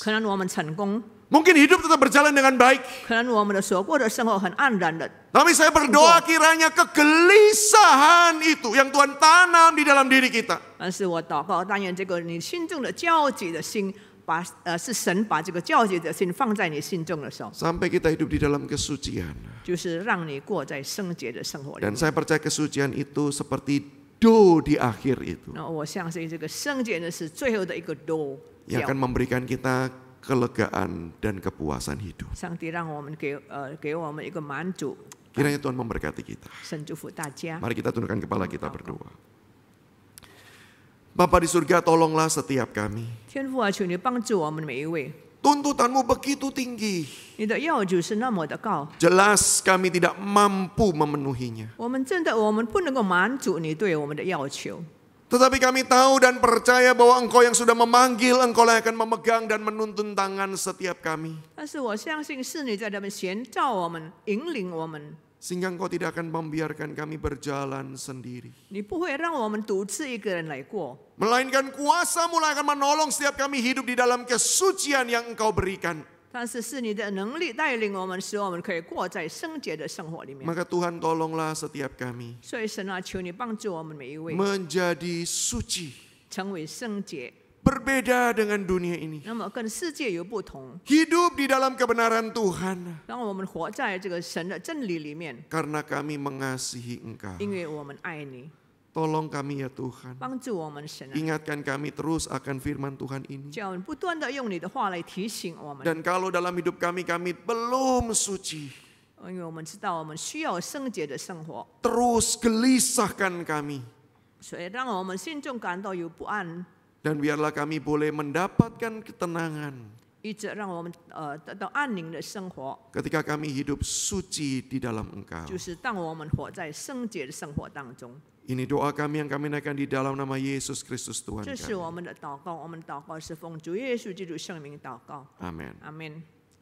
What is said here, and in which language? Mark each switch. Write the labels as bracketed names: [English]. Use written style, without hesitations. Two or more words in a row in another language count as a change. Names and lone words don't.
[Chinese] 可能我们成功， [Indonesian] mungkin hidup tetap berjalan dengan baik. [Chinese] 可能我们的所过的生活很安然的。 [Indonesian] Tapi saya berdoa kiranya kegelisahan itu yang Tuhan tanam di dalam diri kita. [Chinese] 但是我祷告，但愿这个你心中的焦急的心，是神把这个焦急的心放在你心中的时候， [Indonesian] Sampai kita hidup di dalam kesucian. [Chinese] 就是让你过在圣洁的生活里 [Indonesian] Dan [Chinese] 面。 [Indonesian] saya percaya kesucian itu seperti do di akhir itu. [Chinese] 那我相信这个圣洁呢是最后的一个都。 [Indonesian] Yang akan memberikan kita kelegaan dan kepuasan hidup. [Chinese] 上帝让我们给我们一个满足， [Indonesian] Kiranya Tuhan memberkati kita. [Chinese] 神祝福大家。 [Indonesian] Mari kita tundukkan kepala kita berdoa. Bapa di surga, tolonglah setiap kami. [Chinese] 天父啊，求你帮助我们每一位。 [Indonesian] Tuntutanmu begitu tinggi. [Chinese] 你的要求是那么的高， [Indonesian] Jelas kami tidak mampu memenuhinya. [Chinese] 我们不能够满足你对我们的要求。 [Indonesian] Tetapi kami tahu dan percaya bahwa Engkau yang sudah memanggil, Engkau yang akan memegang dan menuntun tangan setiap kami. [Chinese] 但是我相信是你在那边显照我们、引领我们， [Indonesian] Sehingga Engkau tidak akan membiarkan kami berjalan sendiri. [Chinese] 你不会让我们独自一个人来过， [Indonesian] Melainkan kuasa-Mu akan menolong setiap kami hidup di dalam kesucian yang Engkau berikan. [Chinese] 但是是你的能力带领我们，使我们可以过在圣洁的生活里面。 [Indonesian] Maka Tuhan tolonglah setiap kami [Chinese] 所以神啊，求你帮助我们每一位 [Indonesian] menjadi suci. [Chinese] 成为圣洁， [Indonesian] Berbeda dengan dunia ini. [Chinese] 那么跟世界有不同， [Indonesian] Hidup di dalam kebenaran Tuhan. [Chinese] 让我们活在这个神的真理里面， [Indonesian] Karena kami mengasihi Engkau. [Chinese] 因为我们爱你。 [Indonesian] Tolong kami ya Tuhan. [Chinese] 帮助我们神啊， [Indonesian] Ingatkan kami terus akan firman Tuhan ini. [Chinese] 叫我们不断的用你的话来提醒我们， [Indonesian] Dan kalau dalam hidup kami belum suci, [Chinese] 因为我们知道我们需要圣洁的生活， [Indonesian] terus gelisahkan kami. [Chinese] 所以让我们心中感到有不安， [Indonesian] Dan biarlah kami boleh mendapatkan ketenangan [Chinese] 一直让我们得到安宁的生活， [Indonesian] ketika kami hidup suci di dalam Engkau. [Chinese] 就是当我们活在圣洁的生活当中。 [Indonesian] Ini doa kami yang kami naikkan di dalam nama Yesus Kristus Tuhan [Chinese] 这是 [Indonesian] kami. [Chinese] 我们的祷告，我们祷告是奉主耶稣基督圣名祷告， [Indonesian] Amin. [Chinese] 阿门。